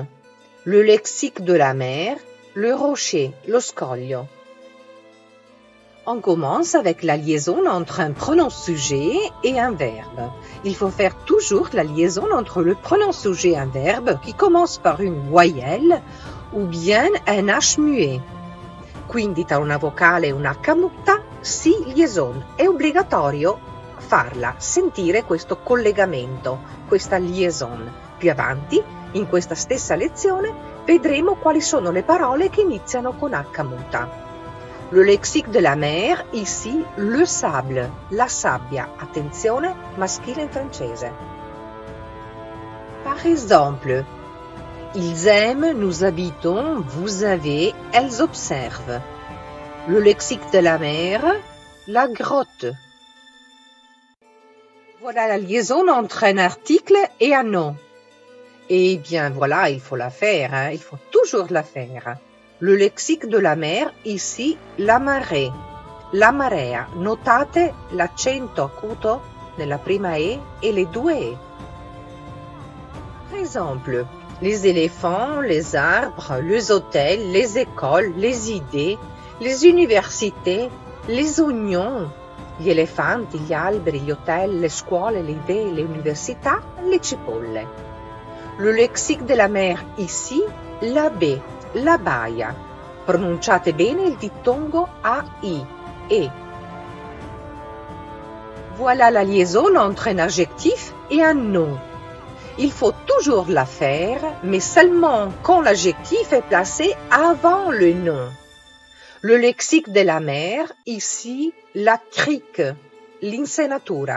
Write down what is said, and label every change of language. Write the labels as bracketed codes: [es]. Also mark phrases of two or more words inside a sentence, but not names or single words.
[fr] Le lexique de la mer, le rocher, [it] lo scoglio. [fr] On commence avec la liaison entre un pronom sujet et un verbe. Il faut faire toujours la liaison entre le pronom sujet et un verbe qui commence par une voyelle ou bien un H muet. [it] Quindi tra una vocale e una H muta si liaison. È obbligatorio farla, sentire questo collegamento, questa liaison. Più avanti, in questa stessa lezione, vedremo quali sono le parole che iniziano con H muta. [fr] Le lexique de la mer, ici, le sable, [it] la sabbia. Attenzione, maschile in francese. [fr] Par exemple, ils aiment, nous habitons, vous avez, elles observent. Le lexique de la mer, la grotte. Voilà la liaison entre un article et un nom. Eh bien voilà, il faut la faire, hein? Il faut toujours la faire. Le lexique de la mer, ici, la marée, [it] la marea. Notate l'accento acuto nella prima E [fr] et les [it] due E. [fr] Par exemple, les éléphants, les arbres, les hôtels, les écoles, les idées, les universités, les oignons, [it] gli elefanti, gli alberi, gli hotel, le scuole, le idee, le università, le cipolle. [fr] Le lexique de la mer, ici, la baie, la baia. [it] Pronunciate bene il dittongo AI, E. [fr] Voilà la liaison entre un adjectif et un nom. Il faut toujours la faire, mais seulement quand l'adjectif est placé avant le nom. Le lexique de la mer, ici, la crique, l'insenatura.